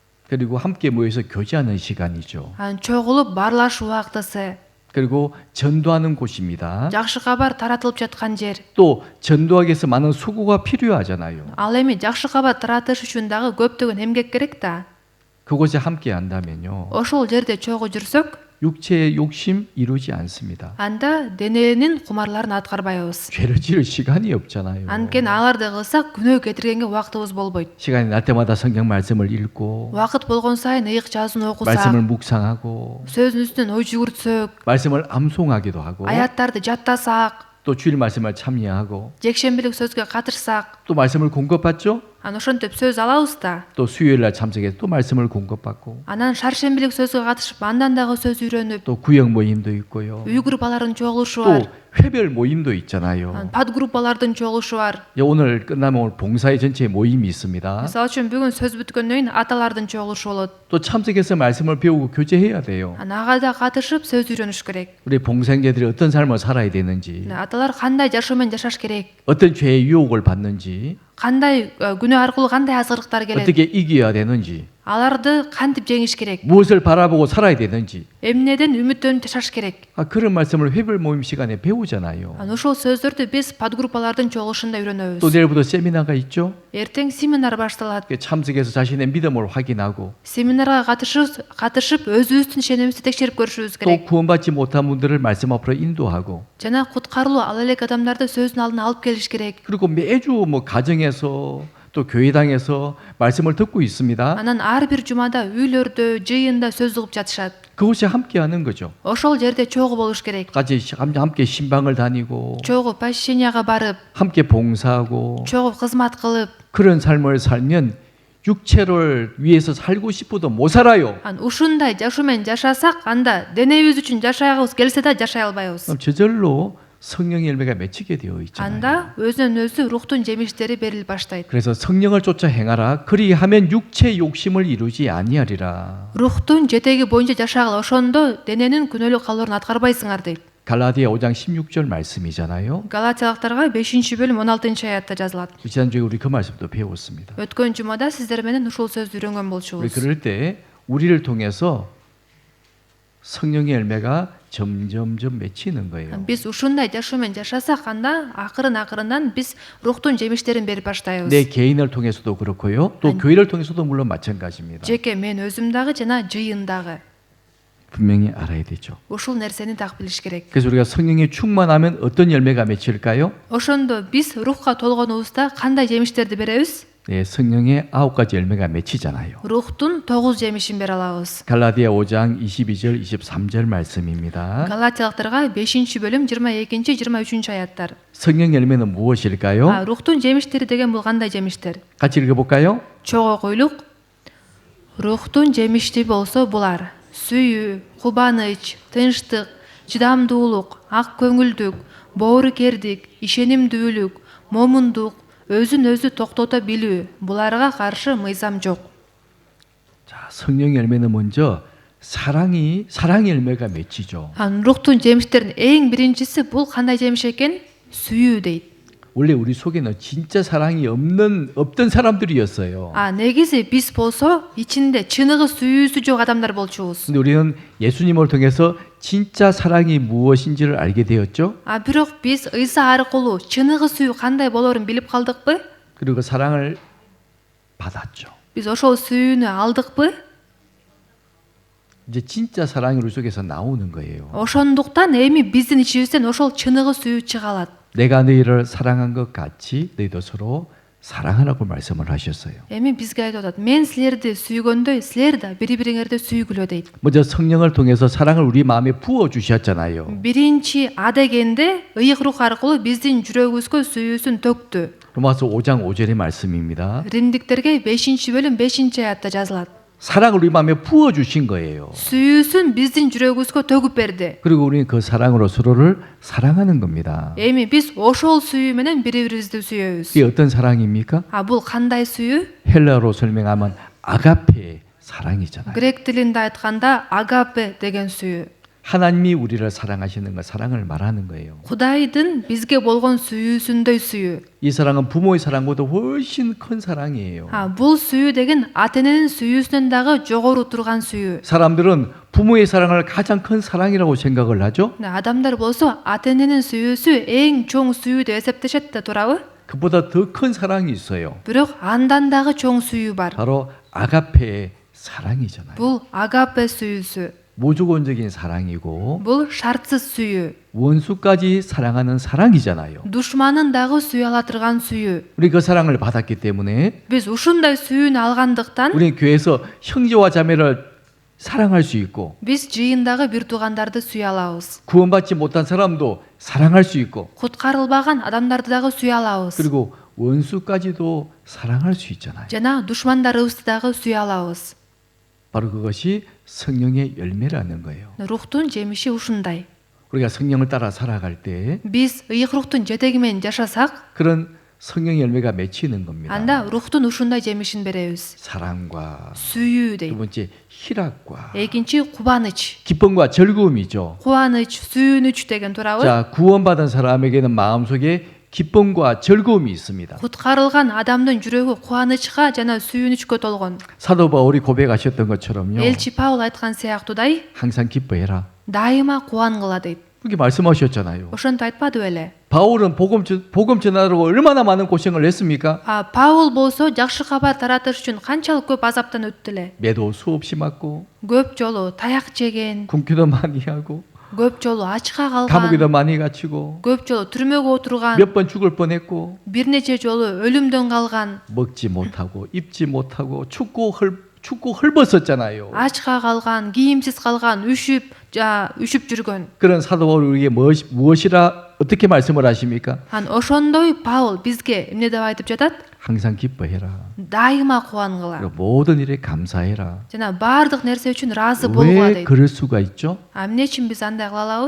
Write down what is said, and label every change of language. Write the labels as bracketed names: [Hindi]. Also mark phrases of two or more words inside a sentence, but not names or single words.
[Korean] 그리고 함께 모여서 교제하는 시간이죠. [Kyrgyz] чогулуп баарлашуу убактысы, [Korean] 그리고 전도하는 곳입니다. [Kyrgyz] жакшы кабар таратылып жаткан жер. [Korean] 또 전도하기 위해서 많은 수고가 필요하잖아요. [Kyrgyz] Ал эми жакшы кабар таратыш үчүн дагы көптөгөн эмгек керек да. [Korean] 그곳에 함께 한다면요. [Kyrgyz] Ошол жерде чогуу жүрсөк, [Korean] 육체의 욕심 이루지 않습니다. [Kyrgyz] анда дененин кумарларын аткарбайбыз. [Korean] 죄를 지을 시간이 없잖아요. [Kyrgyz] Анткени аларды кылсак күнөө кетиргенге убактыбыз болбойт. [Korean] 시간이 날 때마다 성경 말씀을 읽고 [Kyrgyz] Убакыт болгон сайын ыйык жазууну [Korean] 말씀을 [Kyrgyz] окусак, [Korean] 묵상하고 [Kyrgyz] сөздүн үстүнөн ой жүгүртсөк, [Korean] 말씀을 암송하기도 하고 [Kyrgyz] аяттарды жаттасак, [Korean] 또 주일 말씀을 참여하고 [Kyrgyz] жекшембилик сөзгө катышсак, [Korean] 또 말씀을 공급받죠. [Kyrgyz] анан ошентип сөз алабыз да. [Korean] 또 수요일 날 참석해서 또 말씀을 공급받고 [Kyrgyz] Анан шаршембилик сөзгө катышып, андан дагы сөз үйрөнүп, [Korean] 또 구역 모임도 있고요. [Kyrgyz] үй группаларын чогулушу [Korean] 또 [Kyrgyz] бар, [Korean] 회별 모임도 있잖아요. [Kyrgyz] подгруппалардын чогулушу бар. [Korean] 오늘 끝나면 오늘 봉사의 전체 모임이 있습니다. [Kyrgyz] Мисалы үчүн бүгүн сөз бүткөндөн кийин аталардын чогулушу болот. [Korean] 또 참석해서 말씀을 배우고 교제해야 돼요. [Kyrgyz] Ага да катышып сөз үйрөнүш керек. [Korean] 우리 봉사자들이 어떤 삶을 살아야 되는지, [Kyrgyz] Аталар кандай жашоо менен жашаш керек? [Korean] 어떤 죄의 유혹을 받는지, [Kyrgyz] Кандай күнөө аркылуу кандай азгырыктар келет? [Korean] 어떻게 이겨야 되는지, [Kyrgyz] Аларды кантип жеңиш керек? [Korean] 무엇을 바라보고 살아야 되는지, [Kyrgyz] Эмнеден үмүттөнүп жашаш керек? [Korean] 그런 말씀을 회별 모임 시간에 배우잖아요. [Kyrgyz] Ошол сөздөрдү биз подгруппалардын чогулушунда үйрөнөбүз. [Korean] 또 내일부터 세미나가 있죠. [Kyrgyz] Эртең семинар башталат. [Korean] 참석해서 자신의 믿음을 확인하고 [Kyrgyz] Семинарга катышып өзүбүздүн ишенимибизди текшерип көрүшүбүз [Korean] 또 [Kyrgyz] керек. [Korean] 구원받지 못한 분들을 말씀 앞으로 인도하고 [Kyrgyz] Жана куткарылуу ала элек адамдарды сөздүн алдына алып келиш керек. [Korean] 그리고 매주 뭐 가정에서 또 교회당에서 말씀을 듣고 있습니다. [Kyrgyz] Анан ар бир жумада үйлөрдө, жыйында сөз угуп жатышат. [Korean] 그것이 함께하는 거죠. [Kyrgyz] Ошол жерде чогуу болуш керек. [Korean] 같이 함께 신방을 다니고 [Kyrgyz] чогуу посещенияга барып, [Korean] 함께 봉사하고 [Kyrgyz] чогуу кызмат кылып, [Korean] 그런 삶을 살면 육체를 위해서 살고 싶어도 못 살아요. [Kyrgyz] ушундай жашоо менен жашасак, анда денебиз үчүн жашагыбыз келсе да жашай албайбыз. [Korean] 그럼 저절로 성령의 열매가 맺히게 되어 있잖아요. [Kyrgyz] анда өзүнөн өзү руктун жемиштери берилип баштайт. [Korean] 그래서 성령을 쫓아 행하라. 그리하면 육체의 욕심을 이루지 아니하리라. [Kyrgyz] Руктун жетеги боюнча жашагыла, ошондо дененин күнөөлүк калоорун аткарбайсыңар дейт. [Korean] 갈라디아 5장 16절 말씀이잖아요. [Kyrgyz] Галатиялыктарга 5-бөлүм 16-аятта жазылат. [Korean] 지난주에 우리 그 말씀도 배웠습니다. [Kyrgyz] Өткөн жумада сиздер менен ушул сөздү үйрөнгөн [Korean] 우리 [Kyrgyz] болчубуз. [Korean] 그럴 때 우리를 통해서 성령의 열매가 점점점 맺히는 거예요. [Kyrgyz] Биз ушундай жашоо менен жашасак, анда акырын-акырындан биз руктун жемиштерин берип баштайбыз. [Korean] 내 개인을 통해서도 그렇고요. 또 교회를 통해서도 물론 마찬가지입니다. [Kyrgyz] Жеке мен өзүм дагы жана жыйын дагы. [Korean] 분명히 알아야 되죠. [Kyrgyz] Ушул нерсени так билиш керек. [Korean] 그래서 우리가 성령에 충만하면 어떤 열매가 맺힐까요? [Kyrgyz] Ошондо биз рухка толгонубузда кандай жемиштерди беребиз? [Korean] 네, 성령의 9가지 열매가 맺히잖아요. [Kyrgyz] Рухтун 9 жемишин бере алабыз. [Korean] 갈라디아 5장 22절 23절 말씀입니다. [Kyrgyz] Галатиялыктарга 5-бөлүм 22-23 аяттар. [Korean] 성령 열매는 무엇일까요? [Kyrgyz] Рухтун жемиштери деген бул кандай жемиштер? [Korean] 같이 읽어볼까요? [Kyrgyz] Чогуу окуйлук. Рухтун жемишти болсо булар: сүйүү, кубаныч, тынчтык, чыдамдуулук, ак көңүлдүк, боорукердик, ишенимдүүлүк, момундук, өзүн өзү токтото билүү. Буларга каршы мыйзам жок. [Korean] 자, 성령 열매는 먼저 사랑 열매가 맺히죠. [Kyrgyz] Рухтун жемиштеринин эң биринчиси бул кандай жемиш экен? Сүйүү дейт. [Korean] 원래 우리 속에는 진짜 사랑이 없던 사람들이었어요. [Kyrgyz] негизи биз болсо ичинде чыныгы сүйүүсү жок адамдар болчубуз. [Korean] 근데 우리는 예수님을 통해서 진짜 사랑이 무엇인지를 알게 되었죠. [Kyrgyz] Бирок биз ыйса аркылуу чыныгы сүйүү кандай болоорун билип калдыкпы? [Korean] 그리고 사랑을 받았죠. [Kyrgyz] Биз ошол сүйүүнү алдыкпы? [Korean] 이제 진짜 사랑이 우리 속에서 나오는 거예요. [Kyrgyz] Ошондуктан эми биздин ичибизден ошол чыныгы сүйүү чыга алат. [Korean] 내가 너희를 사랑한 것 같이 너희도 서로 사랑하라고 말씀을 하셨어요. [Kyrgyz] Эми бизге айтып атат: мен силерди сүйгөндөй, силер да бири-бириңерди сүйгүлө дейт. [Korean] 먼저 성령을 통해서 사랑을 우리 마음에 부어 주셨잖아요. [Kyrgyz] Биринчи А дегенде ыйык рух аркылуу биздин жүрөгүбүзгө сүйүүсүн төктү. [Korean] 로마서 5장 5절의 말씀입니다. [Kyrgyz] Римдиктерге 5-бөлүм 5-аятта жазылат. [Korean] 사랑을 우리 마음에 부어 주신 거예요. [Kyrgyz] сүйүүсүн биздин жүрөгүбүзгө төгүп берди. [Korean] 그리고 우리는 그 사랑으로 서로를 사랑하는 겁니다. [Kyrgyz] Эми биз ошол сүйүү менен бири-бирибизди сүйөбүз. [Korean] 이게 어떤 사랑입니까? [Kyrgyz] бул кандай сүйүү? [Korean] 헬라어로 설명하면 아가페 사랑이잖아요. [Kyrgyz] Грек тилинде айтканда агапе деген сүйүү. [Korean] 하나님이 우리를 사랑하시는 것, 사랑을 말하는 거예요. [Kyrgyz] Кудайдын бизге болгон сүйүүсүндөй сүйүү. [Korean] 이 사랑은 부모의 사랑보다 훨씬 큰 사랑이에요. [Kyrgyz] Бул сүйүү деген ата эненин сүйүүсүнөн дагы жогору турган сүйүү. [Korean] 사람들은 부모의 사랑을 가장 큰 사랑이라고 생각을 하죠. [Kyrgyz] Адамдар болсо ата эненин сүйүүсү эң чоң сүйүү деп эсептешет да туурабы? [Korean] 그보다 더 큰 사랑이 있어요. [Kyrgyz] Бирок андан дагы чоң сүйүү бар. [Korean] 바로 아가페의 사랑이잖아요. [Kyrgyz] Бул агапе сүйүүсү. [Korean] 무조건적인 사랑이고 [Kyrgyz] Бул шартсыз сүйүү. [Korean] 원수까지 사랑하는 사랑이잖아요. [Kyrgyz] Душманын дагы сүйө ала турган сүйүү. [Korean] 우리 그 사랑을 받았기 때문에 [Kyrgyz] Биз ушундай сүйүүнү алгандыктан [Korean] 우리 교회에서 형제와 자매를 사랑할 수 있고 [Kyrgyz] биз жыйындагы бир туугандарды сүйө алабыз. [Korean] 구원받지 못한 사람도 사랑할 수 있고 [Kyrgyz] Куткарылбаган адамдарды дагы сүйө алабыз. [Korean] 그리고 원수까지도 사랑할 수 있잖아요. [Kyrgyz] Жана душмандарыбызды дагы сүйө алабыз. [Korean] 바로 그것이 성령의 열매라는 거예요. [Kyrgyz] Рухтун жемиши ушундай. [Korean] 우리가 성령을 따라 살아갈 때 [Kyrgyz] Биз ыйык рухтун жетеги менен жашасак, [Korean] 그런 성령의 열매가 맺히는 겁니다. [Kyrgyz] анда рухтун ушундай жемишин беребиз. [Korean] 사랑과 [Kyrgyz] Сүйүү [Korean] 두 [Kyrgyz] дейт. [Korean] 번째 희락과 [Kyrgyz] Экинчи кубаныч. [Korean] 기쁨과 즐거움이죠. [Kyrgyz] Кубаныч, сүйүнүч деген туурабы? [Korean] 자, 구원받은 사람에게는 마음속에 기쁨과 즐거움이 있습니다. [Kyrgyz] Куткарылган адамдын жүрөгү кубанычка жана сүйүнүчкө толгон. [Korean] 사도 바울이 고백하셨던 것처럼요. [Kyrgyz] Элчи Паул айткан сыяктуудай, [Korean] 항상 기뻐해라. [Kyrgyz] дайыма кубангыла дейт. [Korean] 그렇게 말씀하셨잖아요. [Kyrgyz] Ошентип айтпады беле? [Korean] 바울은 복음 전하려고 얼마나 많은 고생을 했습니까? [Kyrgyz] Паул болсо жакшы кабар таратыш үчүн канчалык көп азаптан өттү эле. [Korean] 매도 수없이 맞고 [Kyrgyz] Көп жолу таяк жеген, [Korean] 굶기도 많이 하고 [Kyrgyz] көп жолу ачка [Korean] 감옥에도 [Kyrgyz] калган, [Korean] 많이 갇히고 [Kyrgyz] көп жолу түрмөгө отурган, [Korean] 몇 번 죽을 뻔했고 [Kyrgyz] бир нече жолу өлүмдөн калган, [Korean] 먹지 못하고 입지 못하고 춥고 헐벗었잖아요. [Kyrgyz] ачка калган, кийимсиз калган, үшүп жүргөн. [Korean] 그런 사도 바울이 우리에게 무엇이라 어떻게 말씀을 하십니까? [Kyrgyz] Ошондой Паул бизге эмне деп айтып жатат? [Korean] 항상 기뻐해라. [Kyrgyz] Дайыма кубангыла. [Korean] 그리고 모든 일에 감사해라. [Kyrgyz] жана баардык нерсе үчүн ыраазы болгула [Korean] 왜 [Kyrgyz] дейт. [Korean] 그럴 수가 있죠? [Kyrgyz] Эмне үчүн биз андай кыла алабыз?